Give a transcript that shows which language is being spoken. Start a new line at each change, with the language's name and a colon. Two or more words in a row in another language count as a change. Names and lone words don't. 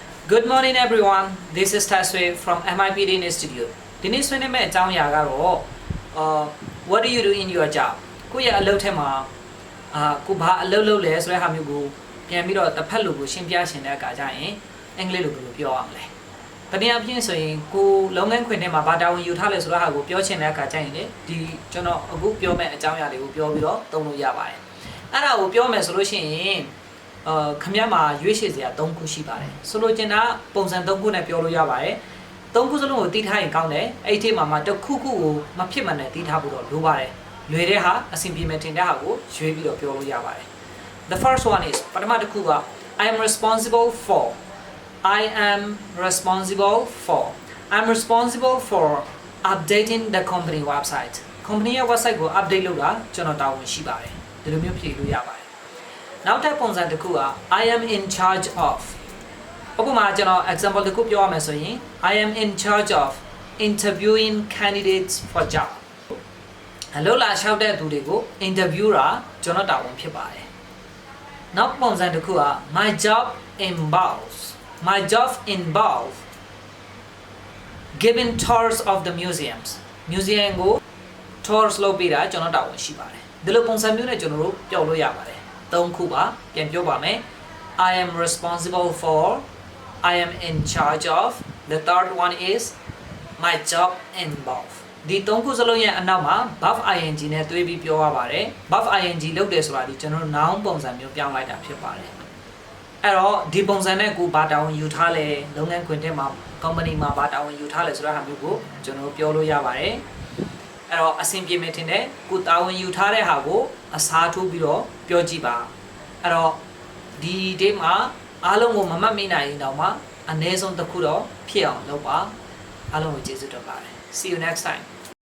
English: Good morning everyone. This is Taswe from MIPD Institute.
Burmese: ဒီနေ့ဆွေးနွေးမယ့်အကြောင်းအရာကတော့
English: what do you do in your job?
Burmese: ကိုယ့်ရဲ့အလုပ်ထဲမှာကိုဘာအလုပ်လုပ်လဲဆိုတဲ့ဟာမျိုးကိုပြန်ပြီးတော့တစ်ဖက်လူကိုရှင်းပြရှင်းတဲ့အခါကျရင်အင်္ဂလိပ်လိုဘယ်လိုပြောရမလဲ။တနည်းအားဖြင့်ဆို ရင်ကိုလုပ်ငန်းခွင်ထဲမှာဘာတာဝန်ယူထားလဲဆိုတဲ့ဟာကိုပြောချင်တဲ့အခါကျရင်လေဒီကျွန်တော်အခုပြောမယ့်အကြောင်းအရာတွေကိုပြောပြီးတော့သုံးလို့ရပါတယ်။အဲ့ဒါကိုပြောမယ်ဆိုလို့ရှိရင်ခမရမှာရွေးချယ်စရာ၃ခုရှိပါတယ်ဆိုလိုချင်တာပုံစံ၃ခုနဲ့ပြောလို့ရပါတယ်၃ခုစလုံးကိုတီးထားရင်ကောင်းတယ်အဲ့ဒီမှာတစ်ခုခုကိုမဖြစ်မှန်နဲ့တီးထားဖို့တော့လိုပါတယ်လွယ်တဲ့ဟာအဆင်ပြေမယ်ထင်တဲ့ဟာကိုရွေးပြီးတော့ပြောလို့ရပါတယ်
English: The first one is
Burmese: ပထမတစ်ခုက
English: I'm responsible for I'm responsible for updating the company website
Burmese: company ရဲ့ website ကို update လုပ်တာကျွန်တော်တာဝန်ရှိပါတယ်ဒီလိုမျိုးဖြေလို့ရပါတယ်နောက်ထပ်ပုံစံတစ်ခုက
English: I am in charge of
Burmese: အခုမှကျွန်တော် example တစ်ခုပြောရမယ်ဆိုရင်
English: I am in charge of interviewing candidates for job
Burmese: အလုပ်လာလျှောက်တဲ့သူတွေကို interview တာကျွန်တော်တာဝန်ဖြစ်ပါတယ်နောက်ပုံစံတစ်ခုက my job
English: involves giving tours of the museum
Burmese: ကို tours လုပ်ပေးတာကျွန်တော်တာဝန်ရှိပါတယ်ဒီလိုပုံစံမျိုးနဲ့ကျွန်တော်တို့ပြောလို့ရပါတယ်၃ခုပါပြန်ပြောပါမယ်
English: I am responsible for I am in charge of the third one is my job involved
Burmese: ဒီ၃ခုစလုံးရဲ့အနောက်မှာ
English: verb ing
Burmese: နဲ့တွဲပြီးပြောရပါတယ်
English: verb ing
Burmese: လုပ်တယ်ဆိုတာဒီကျွန်တော်တို့ noun ပုံစံမျိုးပြောင်းလိုက်တာဖြစ်ပါတယ်အဲ့တော့ဒီပုံစံနဲ့ကိုဘာတာဝန်ယူထားလဲလုပ်ငန်းခွင်ထဲမှာ company မှာဘာတာဝန်ယူထားလဲဆိုတဲ့ဟာမျိုးကိုကျွန်တော်တို့ပြောလို့ရပါတယ်အဲ့တော့အဆင်ပြေမယ်ထင်တယ်ကိုတာဝန်ယူထားတဲ့ဟာကိုအစားထိုးပြီးတော့ပြောကြည့်ပါအဲ့တော့ဒီ day မှာအားလုံးကိုမမှတ်မိနိုင်ရင်တော့မှအနည်းဆုံးတစ်ခုတော့ဖြစ်အောင်လုပ်ပါအားလုံးကိုကျေးဇူးတင်ပါတယ်
English: See you next time